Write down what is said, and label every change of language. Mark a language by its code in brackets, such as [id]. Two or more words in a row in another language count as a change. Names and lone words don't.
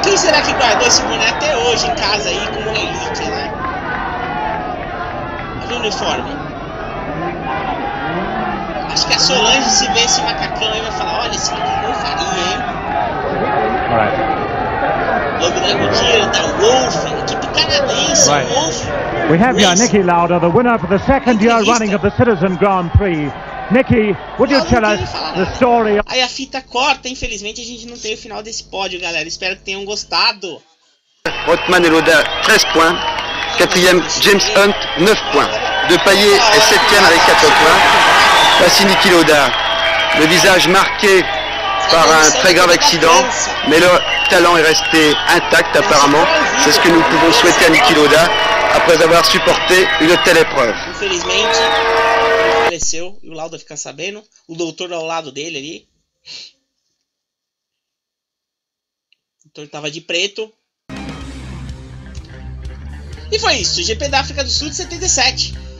[pt] Quem será que guardou esse boné até hoje em casa aí como relíquia, né? Olha o uniforme. Acho que a Solange, se vê esse macacão aí, vai falar: olha, esse macacão faria, hein? Logo da Goodyear, da Wolf, equipe canadense, Wolf. [en] We have here Niki Lauda, the winner for the second year running of the Citizen Grand Prix. Niki, would you tell us the story? [pt] Aí a fita corta, infelizmente a gente não tem o final desse pódio, galera. Espero que tenham gostado. [fr] Rothman et Lauda 13 points, 4e James Hunt 9 points, Depailler est 7e avec 4 points. Voici Niki Lauda, le visage marqué par un très grave accident, mais le talent est resté intact apparemment. C'est ce que nous pouvons souhaiter à Niki Lauda après avoir supporté une telle épreuve. [pt] Infelizmente, ele faleceu e o Lauda fica sabendo. O doutor ao lado dele ali. O doutor tava de preto. E foi isso, GP da África do Sul de 77.